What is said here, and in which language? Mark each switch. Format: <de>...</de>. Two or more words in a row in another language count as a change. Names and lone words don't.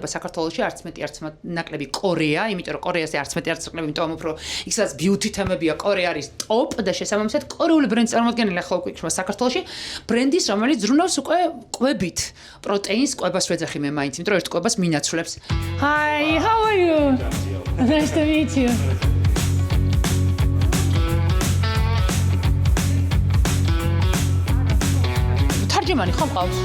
<ka>საქართველოში არც მეტი არც ნაკლები კორეა იმიტომ რომ კორეაზე არც მეტი არც ნაკლები იმიტომ უფრო იქ სადაც ბიუთი თემებია კორეა არის ტოპ და შესაბამისად კორეული ბრენდის წარმომადგენელი ახლა უკვე იქნება საქართველოში ბრენდის რომელიც ზრუნავს უკვე კვებით პროტეინს კვებას ვეძახი მე მაინც იმიტომ რომ ერთ კვებას მინაცვლებს</ka> <en>Hi how are you Nice to meet you</en> <ka>თარჯიმანი ხომ ყავს?</ka>